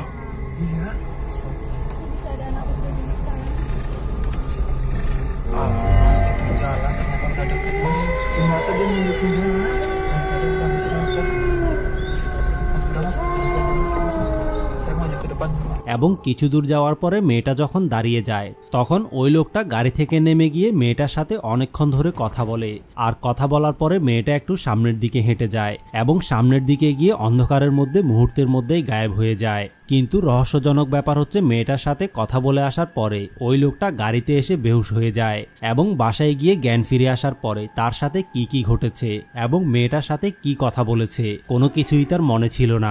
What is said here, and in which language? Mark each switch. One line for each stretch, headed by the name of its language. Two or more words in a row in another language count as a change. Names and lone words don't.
Indonesian: Iya. Bisa ada anak kecil di hutan. Mas itu jalan ternyata udah deket Mas. Ternyata dia nunjukin jalan. Dan tadi udah muter-muter. Udah Mas, nanti aja Mas. Saya maju ke depan.
Bangla: এবং কিছু দূর যাওয়ার পরে মেয়েটা যখন দাঁড়িয়ে যায়, তখন ওই লোকটা গাড়ি থেকে নেমে গিয়ে মেয়েটার সাথে অনেকক্ষণ ধরে কথা বলে। আর কথা বলার পরে মেয়েটা একটু সামনের দিকে হেঁটে যায় এবং সামনের দিকে গিয়ে অন্ধকারের মধ্যে মুহূর্তের মধ্যেই গায়েব হয়ে যায়। কিন্তু রহস্যজনক ব্যাপার হচ্ছে মেয়েটার সাথে কথা বলে আসার পরে ওই লোকটা গাড়িতে এসে বেহুশ হয়ে যায় এবং বাসায় গিয়ে জ্ঞান ফিরে আসার পরে তার সাথে কি কি ঘটেছে এবং মেয়েটার সাথে কি কথা বলেছে কোনো কিছুই তার মনে ছিল না।